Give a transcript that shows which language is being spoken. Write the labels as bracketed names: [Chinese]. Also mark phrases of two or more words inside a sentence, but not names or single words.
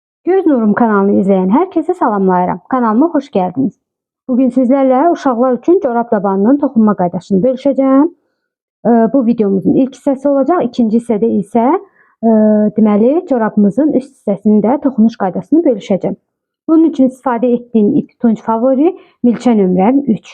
[Turkish] Göz Nurum kanalını izleyen herkese salamlayıram. Kanalıma hoş geldiniz. Bugün sizlerle [Azerbaijani] uşaqlar üçün corab tabanının toxunma qaydasını bölüşəcəm. Bu videomuzun ilk hissəsi olacaq. İkinci hissədə isə deməli corabımızın üst hissəsində toxunuş qaydasını bölüşəcəm. Bunun üçün istifadə etdiyim ip Tunç Favori milçə nömrəm 3.